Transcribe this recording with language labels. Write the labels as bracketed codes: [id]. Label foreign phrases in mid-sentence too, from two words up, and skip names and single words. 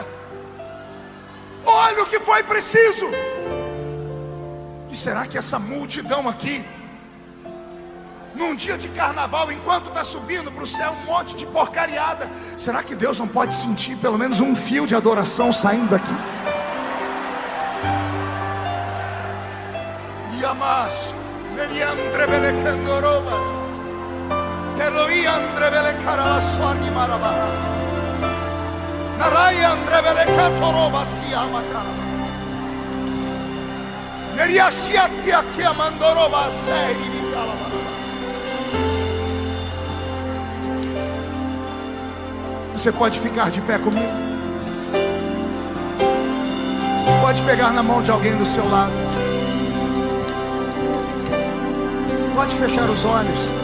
[pt] Olha o que foi preciso. E será que essa multidão aqui, num dia de carnaval, enquanto está subindo para o céu um monte de porcariada, será que Deus não pode sentir pelo menos um fio de adoração saindo daqui? Yamas, Meriandre Belecandorobas, Eloiandre Belecaralassoni Marabas, Narayandre Belecatorobas, Siamacarabas, Neriasciati aqui Amandorobas, Sei. Você pode ficar de pé comigo? Pode pegar na mão de alguém do seu lado. Pode fechar os olhos.